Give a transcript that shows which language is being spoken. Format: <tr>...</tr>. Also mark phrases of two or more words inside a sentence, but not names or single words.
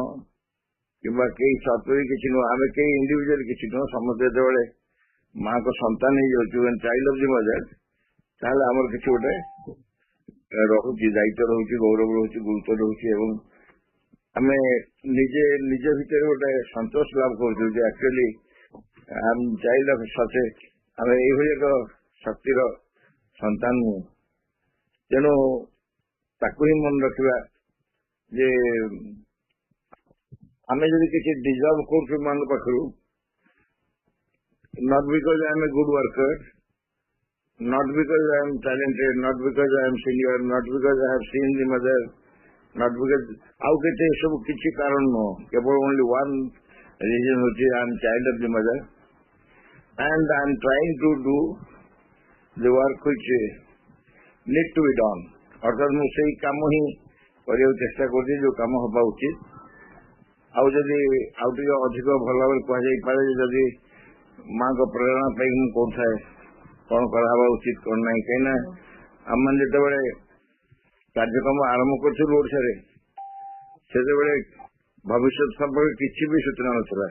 <or>କିମ୍ବା କେହି ସତ୍ତ୍ୱ କିଛି ନୁହଁ ଆମେ କେହି ଇଣ୍ଡିଭିଜୁଆଲି କିଛି ନୁହଁ ସମସ୍ତେ ଯେତେବେଳେ ମାଙ୍କ ସନ୍ତାନ ହେଇଯାଉଛୁ</or> <en>child of the mother</en> <or>ତାହେଲେ ଆମର କିଛି ଗୋଟେ ରହୁଛି ଦାୟିତ୍ୱ ରହୁଛି ଗୌରବ ରହୁଛି ଗୁରୁତ୍ୱ ରହୁଛି ଏବଂ ଆମେ ନିଜେ ନିଜ ଭିତରେ ଗୋଟେ ସନ୍ତୋଷ ଲାଭ କରୁଛୁ ଯେ</or> <en>actually child of such</en> <or>ଆମେ ଏଇଭଳି ଏକ ଶକ୍ତିର ସନ୍ତାନ ନୁହଁ ତେଣୁ ତାକୁ ହିଁ ମନେ ରଖିବା ଯେ ଆମେ ଯଦି କିଛି ଡିଜର୍ଭ କରୁଛୁ ମାଙ୍କ ପାଖରୁ</or> <en>not because I am a good worker, not because I am talented, not because I am senior, not because I have seen the mother, not because</en> <or>ଆଉ କେତେ ଏସବୁ କିଛି କାରଣ ନୁହଁ, କେବଳ</or> <en>only one reason ହଉଛି I am child of the mother and I am trying to do the work which need to be done.</en> <or>ଅର୍ଥାତ୍ ମୁଁ ସେଇ କାମ ହିଁ କରିବାକୁ ଚେଷ୍ଟା କରୁଛି ଯୋଉ କାମ ହେବା ଉଚିତ। ଆଉ ଯଦି ଆଉ ଟିକେ ଅଧିକ ଭଲ ଭାବରେ କୁହାଯାଇପାରେ ଯଦି ମାଙ୍କ ପ୍ରେରଣା ପାଇଁ ମୁଁ କହୁଥାଏ କଣ କରାହେବା ଉଚିତ କଣ ନାହିଁ, କାହିଁକିନା ଆମମାନେ ଯେତେବେଳେ କାର୍ଯ୍ୟକ୍ରମ ଆରମ୍ଭ କରିଥିଲୁ ଓଡ଼ିଶାରେ ସେତେବେଳେ ଭବିଷ୍ୟତ ସମ୍ପର୍କରେ କିଛି ବି ସୂଚନା ନଥିଲା।</or>